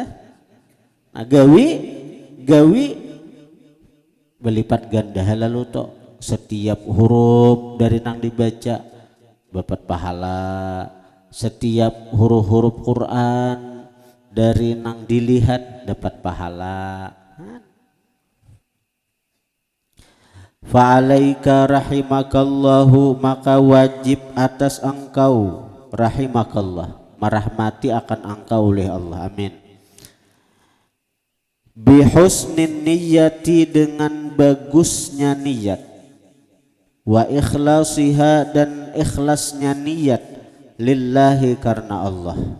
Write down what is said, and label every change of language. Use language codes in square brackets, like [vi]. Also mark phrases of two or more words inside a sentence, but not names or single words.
[bjn] Nah, gawi berlipat ganda lalu toh, setiap huruf dari nang dibaca dapat pahala, setiap huruf-huruf Quran dari nang dilihat dapat pahala. [ar] فعليك رحمك الله, [id] maka wajib atas engkau, rahimakallah merahmati akan engkau oleh Allah, amin. [ar] بحسن النية [id] dengan bagusnya niat, [ar] وإخلاصها [id] dan ikhlasnya niat, lillahi karena Allah.